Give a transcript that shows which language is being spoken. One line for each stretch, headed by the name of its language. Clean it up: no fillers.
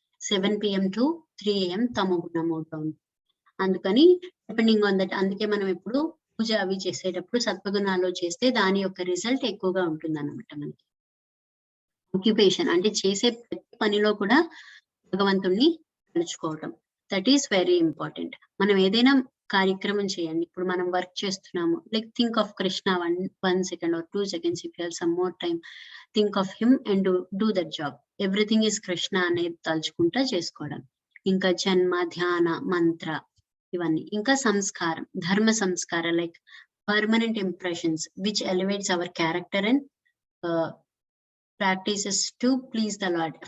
English: 7 PM to 3 AM
Telugu: తమోగుణ mode లో ఉంటుంది. అందుకని
English: depending on that,
Telugu: అందుకే మనం ఎప్పుడు పూజ అవి చేసేటప్పుడు సత్వగుణాల్లో చేస్తే దాని యొక్క రిజల్ట్ ఎక్కువగా ఉంటుంది అన్నమాట. మనకి ఆక్యుపేషన్ అంటే చేసే ప్రతి పనిలో కూడా భగవంతుణ్ణి తలుచుకోవటం,
English: That is very important.
Telugu: మనం ఏదైనా కార్యక్రమం చేయండి, ఇప్పుడు మనం వర్క్ చేస్తున్నాము,
English: Like think of Krishna 1 second or 2 seconds, if you have some more time, think of him and do that job. Everything is Krishna
Telugu: అనేది తలుచుకుంటా చేసుకోవడం. ఇంకా జన్మ, ధ్యాన, మంత్ర ఇవన్నీ. ఇంకా సంస్కారం, ధర్మ సంస్కారం
English: Like permanent impressions which elevates our character and practices to please the lord.